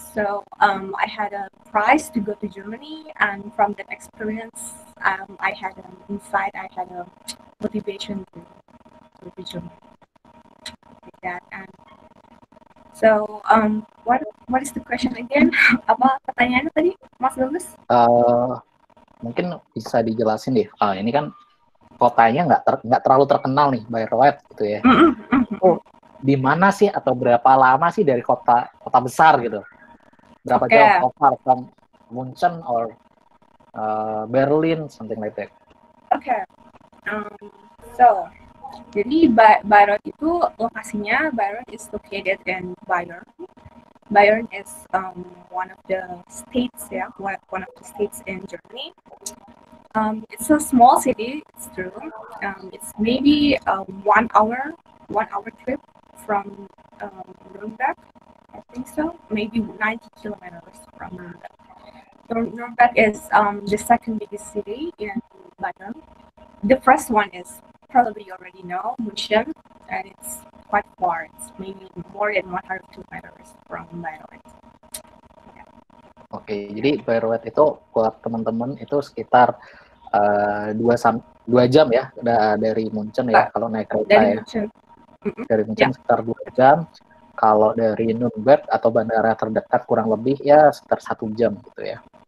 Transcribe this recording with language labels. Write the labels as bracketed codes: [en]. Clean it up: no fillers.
[en] So I had a prize to go to Germany, and from that experience, I had an insight, I had a motivation to go to Germany. Like that. And so what is the question again? [id] Apa pertanyaannya tadi, Mas Bagus? Mungkin bisa dijelasin deh. Ini kan kotanya nggak terlalu terkenal nih, Bayreuth gitu ya. Oh, di mana sih atau berapa lama sih dari kota besar gitu? Berapa jauh [en] far from Munchen or Berlin, something like that? Okay. So [id] jadi Bayreuth itu lokasinya, [en] Bayreuth is located in Bayern. Bayern is one of the states, one of the states in Germany. It's a small city, it's true. It's maybe 1 hour trip from Nuremberg, I think so. Maybe 90 kilometers from Nuremberg. Nuremberg is the second biggest city in Bayern. The first one is probably you already know, München, and it's quite far. It's maybe more than 100 kilometers from Bayreuth. [id] Oke, jadi Bayreuth itu buat teman-teman itu sekitar 2 jam ya dari Munchen ya, kalau naik kereta dari ya. Munchen. Dari Munchen sekitar 2 jam. Kalau dari Nuremberg atau bandara terdekat kurang lebih ya sekitar 1 jam gitu ya.